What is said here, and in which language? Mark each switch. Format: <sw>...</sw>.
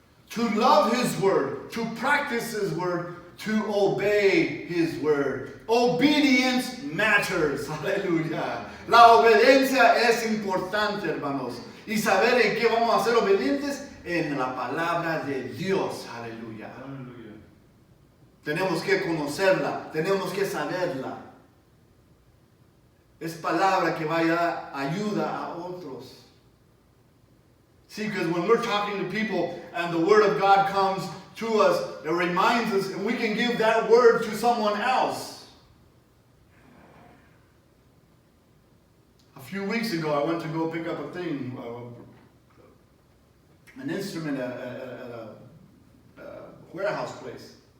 <en>To love his word, to practice his word, to obey his word. Obedience matters. Aleluya.</en> <es>La obediencia es importante, hermanos. Y saber en qué vamos a ser obedientes, en la palabra de Dios. Aleluya. Aleluya. Tenemos que conocerla, tenemos que saberla. Es palabra que vaya ayuda a otros.</es> <en>See, because when we're talking to people and the word of God comes to us, it reminds us, and we can give that word to someone else. A few weeks ago, I went to go pick up a thing, an instrument at a warehouse place.</en>